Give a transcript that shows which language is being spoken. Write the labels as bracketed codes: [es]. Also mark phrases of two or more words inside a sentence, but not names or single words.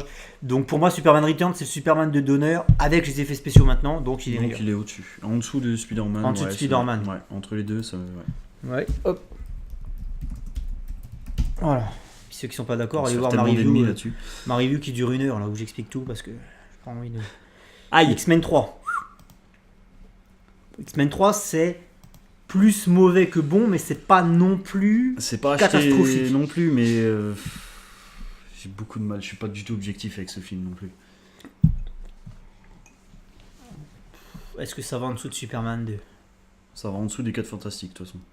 [fr] Donc pour moi, Superman Returns, c'est le Superman de Donner avec les effets spéciaux maintenant. Donc il est Donc meilleur. il est au-dessus. En dessous de Spider-Man. En dessous de c'est- Spider-Man. Ouais, entre les deux, ça... Ouais. Ouais, hop. Voilà. Puis ceux qui sont pas d'accord, On va allez se voir faire ma tellement d'ennemis review, là-dessus. ma review qui dure 1 heure, là où j'explique tout parce que j'ai pas envie de. Aïe. X-Men 3. X-Men 3, c'est plus mauvais que bon, mais c'est pas non plus. C'est pas acheté catastrophique. non plus, mais... j'ai beaucoup de mal. Je suis pas du tout objectif avec ce film non plus. Est-ce que ça va en dessous de Superman 2 ? Ça va en dessous des 4 Fantastiques, de toute façon.